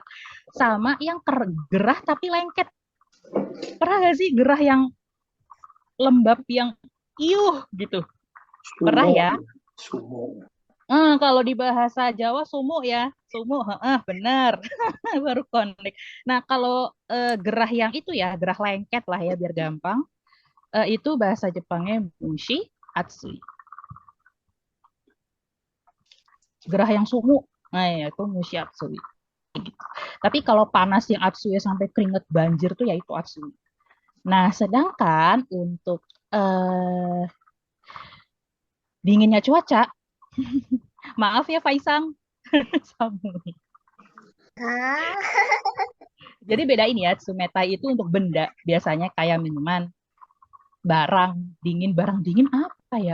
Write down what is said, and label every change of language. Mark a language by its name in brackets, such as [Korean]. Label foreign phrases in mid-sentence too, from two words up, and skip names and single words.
[Indonesian] Sama yang gerah tapi lengket. Pernah gak sih gerah yang lembab yang iuh gitu? Pernah ya? Sumo. Kalau di bahasa Jawa sumo ya. Sumo, benar. Baru connect. Nah kalau gerah yang itu ya, gerah lengket lah ya biar gampang. Itu bahasa Jepangnya [Japanese] 蒸し暑い. [Indonesian] Gerah yang sumu, nah ya itu [Japanese] 蒸し暑い. [Indonesian] Gitu. Tapi kalau panas yang atsui sampai keringet banjir tuh ya itu atsui. Nah, sedangkan untuk dinginnya cuaca, maaf ya Faisang, Samui. Jadi bedain ya, Tsumetai itu untuk benda, biasanya kayak minuman, barang dingin apa ya?